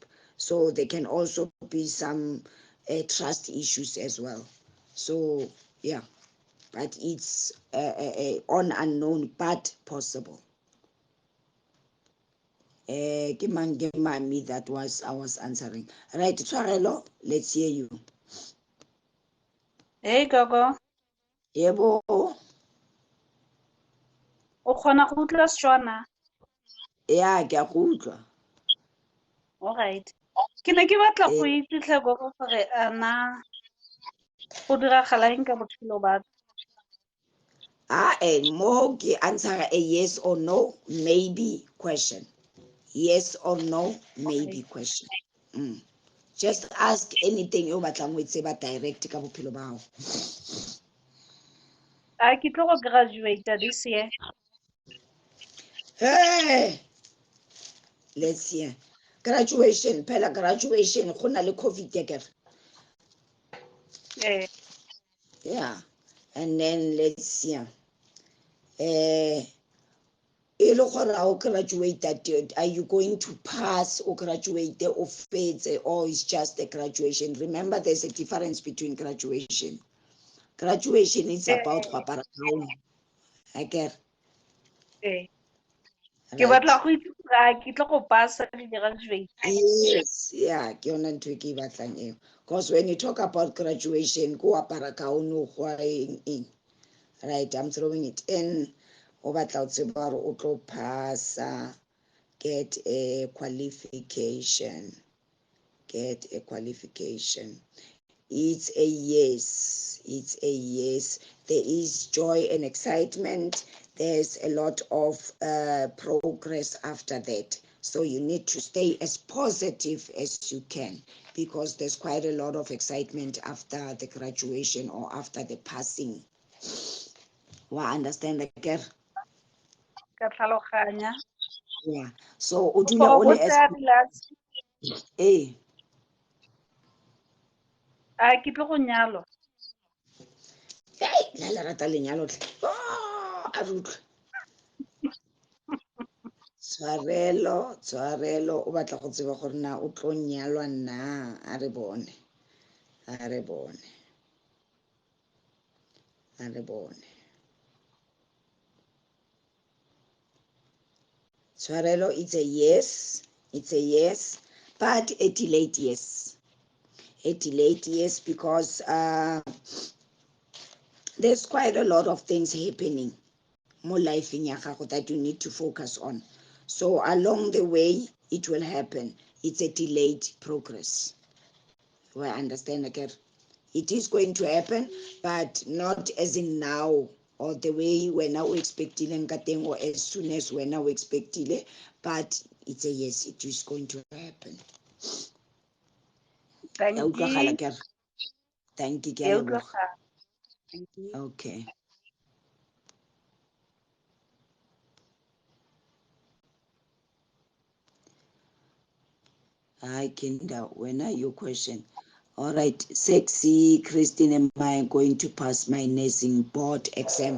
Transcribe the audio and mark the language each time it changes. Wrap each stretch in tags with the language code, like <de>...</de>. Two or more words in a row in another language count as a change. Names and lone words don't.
<en>So there can also be some trust issues as well. So yeah, but it's on unknown but possible. Mami, that was I was answering. Right, Tshwarelo, let's hear you. Hey, Gogo.</en> <tn>Yebo, O kgona go utlwa Setswana? yeah, ke a go utlwa.</tn> <en>Alright.</en> <tn>Ke ne ke batla go itse tlhe Gogo gore a na go diragala eng ka botshelo ba</tn> <en>And more answer a yes or no, maybe question. Yes or no, maybe question. Just ask anything you</en> <tn>batlang go tseba direct ka bophelo ba gago. a ke tlo go</tn> <en>graduate this year? Hey, let's see. Graduation,</en> <tn>phela graduation, go na le COVID again.</tn> <en>Yeah, and then let's see.</en> <tn>E le gore ha o graduate,</tn> <en>are you going to pass or graduate or fetse, or it's just a graduation? Remember, there's a difference between graduation. Graduation is about</en> <tn>go apara gown.</tn> <en>I get</en> <tn>Ke batla</tn> <en>right.</en> <tn>go itse gore a ke tlo go pasa di-graduate.</tn> <en>Yes, yeah,</en> <tn>ke yona ntho e ke e batlang eo.</tn> <en>Because when you talk about graduation,</en> <tn>go apara gown o go eng.</tn> <en>Right, I'm throwing it in.</en> <tn>O batla o tseba gore o tlo passa,</tn> <en>get a qualification. get a qualification. It's a yes. It's a yes. There is joy and excitement. There's a lot of progress after that. So you need to stay as positive as you can, because there's quite a lot of excitement after the graduation or after the passing. Wa understand the girl?</en> <tn>Ka tlhaloganya. Yeah. So o dula</tn> <en>For</en> <tn>o go le as tsaya di-last, eh a ke tlo go nyalwa. hey, la rata lenyalo tle. Oh, a re utlwe. Tshwarelo o batla go tseba gore na o tlo nyalwa na. A re bone. Tshwarelo,</tn> <en>it's a yes. It's a yes, but a delayed yes. A delayed yes, because there's quite a lot of things happening more life in gago that you need to focus on. So along the way, it will happen. It's a delayed progress. Do I understand again? It is going to happen, but not as in now, or the way we're now expecting, or as soon as we're now expecting, but it's a yes, it is going to happen. Thank you. Thank you,</en> <tn>Ke utlwa ga.</tn> <en>Thank you. Okay. Hi, Kinda. When are your question? All right, sexy Christine, am I going to pass my nursing board exam?</en>